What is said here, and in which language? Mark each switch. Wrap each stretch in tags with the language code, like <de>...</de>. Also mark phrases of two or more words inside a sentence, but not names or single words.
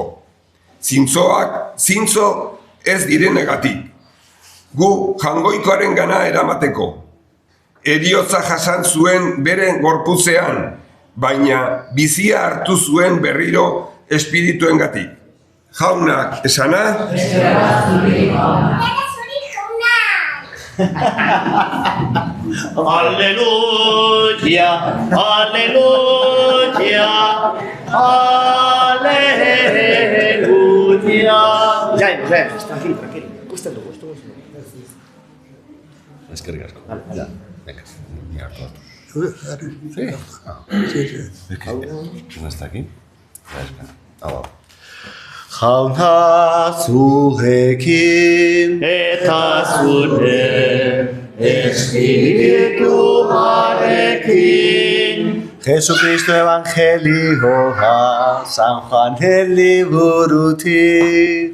<eu>Zintzoak zintzo ez direnegatik. Gu jangoikoaren gana eramateko. Heriotza jasan zuen beren gorputzean, baina bizia hartu zuen berriro espirituengatik. Jaunak esana? Aleluya, aleluya, aleluya.</eu> <es>Ya, tranquilo. Cuesta todo esto.</es> <eu>Eskerrik asko. Ya. Venga, ni hartu hartu.</eu> <es>Sí. Es que no está aquí.</es> <eu>Hau. Jauna zurekin Eta zure espirituarekin. Jesucristo evangelioa San Juanen liburutik.</eu>